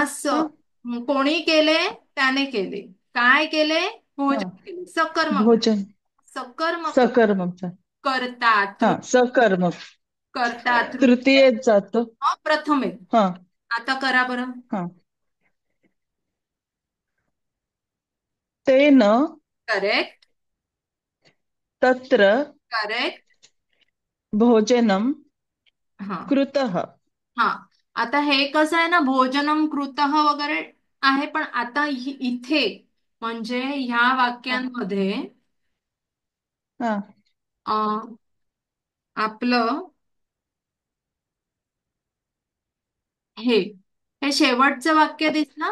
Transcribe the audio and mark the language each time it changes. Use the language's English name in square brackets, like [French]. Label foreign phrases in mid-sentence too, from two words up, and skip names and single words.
[Marathi] हा कोणी केले? त्याने केले. काय केले? भोजन हा. केले. सकर्मक. भोजन सकर्मक. सकर्मक. करतात. हा सकर्मक करतात. तृतीयेत जातो. प्रथमे. हा आता करा बरं. हा. तेन करेक्ट. तत्र करेक्ट. भोजनम हा कृतः. हा. आता हे कसं आहे ना, [Sanskrit] भोजनम कृतः [Marathi] वगैरे आहे, पण आता इथे म्हणजे ह्या वाक्यांमध्ये हा आपलं हे शेवटचं वाक्य दिसलं.